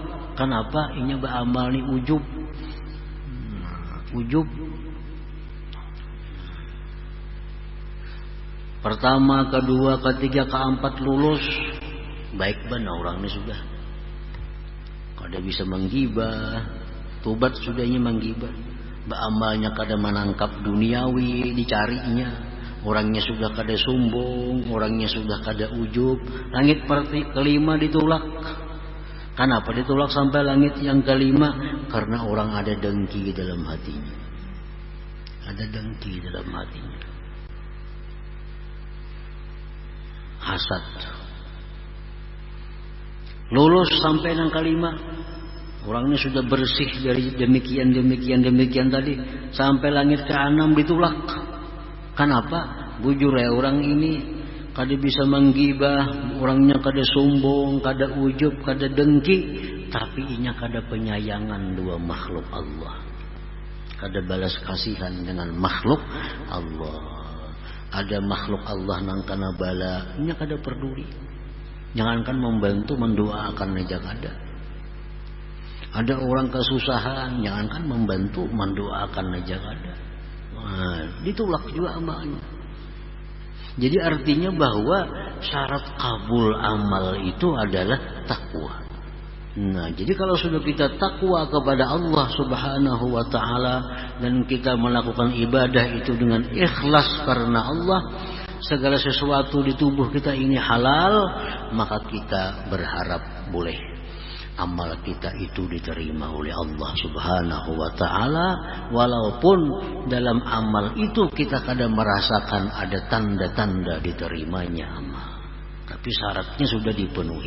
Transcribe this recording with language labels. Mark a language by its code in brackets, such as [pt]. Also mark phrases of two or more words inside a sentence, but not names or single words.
[id] Kenapa? Ini beramal nih ujub. Ujub. Pertama, kedua, ketiga, keempat lulus. [bjn] Baik benar orang ini sudah. Kada bisa menggibah. Tobat sudahnya menggibah. Beramalnya kada menangkap duniawi dicarinya. Orangnya sudah kada sombong, orangnya sudah kada ujub. [id] Langit kelima ditolak. Kenapa ditolak sampai langit yang kelima? Karena orang ada dengki dalam hatinya. Ada dengki dalam hatinya. Hasad. Lulus sampai yang kelima. Orangnya sudah bersih dari demikian tadi. Sampai langit ke-6 ditolak. Kenapa? [bjn] Bujur ya orang ini kada bisa menggibah, orangnya kada sombong, kada ujub, kada dengki, tapi inya kada penyayangan dua makhluk Allah. Kada balas kasihan dengan makhluk Allah. Ada makhluk Allah nang kana bala, inya kada peduli. Jangankan membantu, mendoakan aja kada. Ada orang kesusahan, jangankan membantu, mendoakan aja kada. Ditolak juga amalnya. [id] Jadi artinya bahwa syarat kabul amal itu adalah takwa. Nah, jadi kalau sudah kita takwa kepada Allah [ar] Subhanahu wa taala [id] dan kita melakukan ibadah itu dengan ikhlas karena Allah, segala sesuatu di tubuh kita ini halal, maka kita berharap boleh amal kita itu diterima oleh Allah [ar] Subhanahu wa taala, [id] walaupun dalam amal itu kita kadang merasakan ada tanda-tanda diterimanya amal, tapi syaratnya sudah dipenuhi.